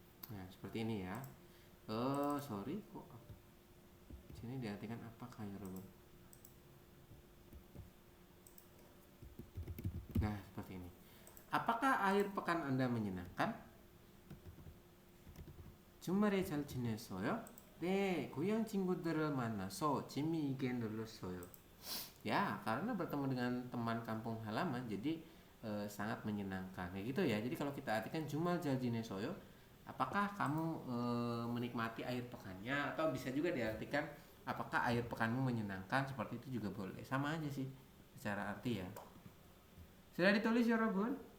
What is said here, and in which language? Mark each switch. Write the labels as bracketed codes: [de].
[id] Nah, seperti ini ya. Sorry kok sini diartikan apakah ya Robert? Nah, seperti ini. Apakah akhir pekan Anda menyenangkan? [ko] 주말에 잘 지냈어요? 네, 고향 친구들을 만나서 재미있게 놀았어요. [id] Ya, karena bertemu dengan teman kampung halaman, jadi sangat menyenangkan. Kayak gitu ya. Jadi kalau kita artikan jumal [ko] 잘 지냈어요, [id] apakah kamu menikmati akhir pekannya? Atau bisa juga diartikan apakah akhir pekanmu menyenangkan? Seperti itu juga boleh. Sama aja sih secara arti ya. Sudah ditulis ya Robun?